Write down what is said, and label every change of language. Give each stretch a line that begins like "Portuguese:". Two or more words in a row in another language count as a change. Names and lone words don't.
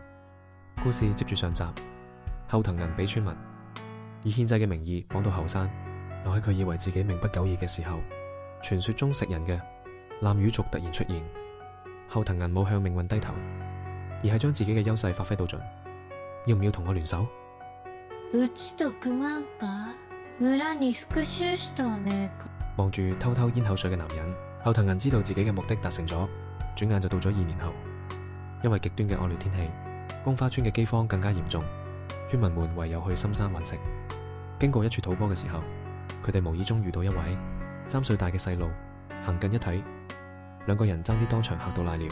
Cantonese: 故事接住上集，後藤銀俾村民以獻祭嘅名義綁到後山，又喺佢以為自己命不久矣嘅時候，傳說中食人嘅濫竽族突然出現。後藤銀冇向命運低頭，而係將自己嘅優勢發揮到盡。要唔要同我聯手？
Japanese: うちと組まんか？村に復讐したわね。
Cantonese: 望住偷偷咽口水嘅男人，後藤銀知道自己嘅目的達成咗，轉眼就到咗2年後。因為極端嘅惡劣天氣，宮花村嘅饑荒更加嚴重，村民們唯有去深山揾食。經過一處土坡嘅時候，佢哋無意中遇到一位3歲大嘅細路，行近一睇，兩個人爭啲當場嚇到瀨尿。